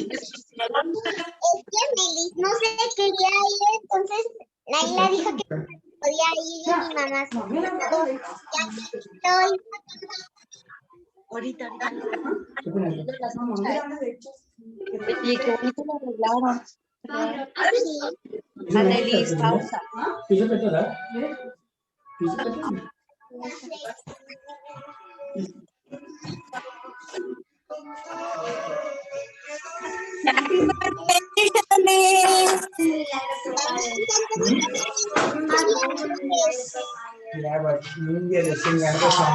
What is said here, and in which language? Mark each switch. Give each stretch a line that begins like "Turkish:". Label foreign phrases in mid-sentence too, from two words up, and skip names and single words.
Spanish: Es que Melis no se quería ir, entonces Naila dijo que podía ir y mi mamá se quedó. Ya que estoy. Ahorita. Y qué bonito lo arreglaron. Sí. Annelise, pausa.
Telugu: పిజ్జా పెట్టారా? పిజ్జా పెట్టండి.
English: Yeah, but India is singing another song.